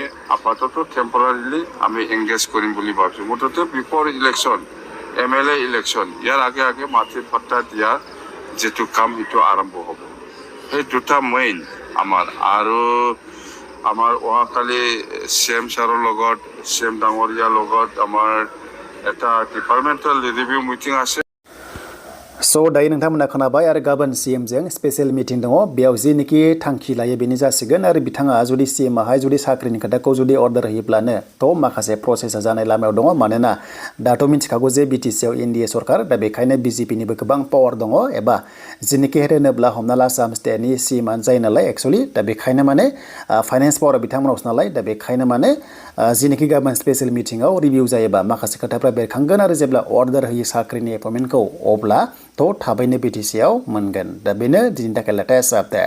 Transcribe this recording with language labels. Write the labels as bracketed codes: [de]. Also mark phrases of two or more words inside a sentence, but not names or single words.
[as] আপাতত টেম্পৰাৰিলি আমি এংগেজ কৰিম বুলি ভাবিছোঁ মুঠতে [en] before election MLA election [as] ইয়াৰ আগে মাটিৰ পাট্টা দিয়া যেটো কাম সেইটো আৰম্ভ হ'ব সেই দুটা মেইন আমাৰ আৰু আমাৰ অহাকালি CM ছাৰৰ লগত CM ডাঙৰীয়াৰ লগত আমাৰ এটা [en] departmental review meeting [as] আছে [brx] स' दायो नोंथांमोना खोनाबाय आरो गाबोन CM जों [en] special meeting [brx] दङ बेयाव जिनोखि थांखि लायो बेनो जासिगोन आरो बिथाङा जुदि CM आहाय जुदि साख्रिनि खोथाखौ जुदि अर्डार होयोब्लानो थ' माखासे प्रसेसा जानाय लामायाव दङ मानोना दाथ' मिथिखागौ जे BTC आव NDA सरकार दा बेखायनो BJP निबो गोबां पावार दङ एबा जिनोखि हेड होनोब्ला हमना ला आसाम स्टेटनि CM आनो जायो नालाय एक्चुअलि दा बेखायनो माने फाइनान्स पावारा बिथांमोनावसो नालाय दा बेखायनो माने जिनोखि गाबोन स्पेशल मिटिंआव रिभिउ जायोबा माखासे खोथाफ्रा बेरखांगोन आरो जेब्ला अर्डार होयो साख्रिनि एपइन्टमेन्टखौ अब्ला थ' थाबैनो BTC आव मोनगोन दा बेनो दिनैनि थाखाय [en] latest update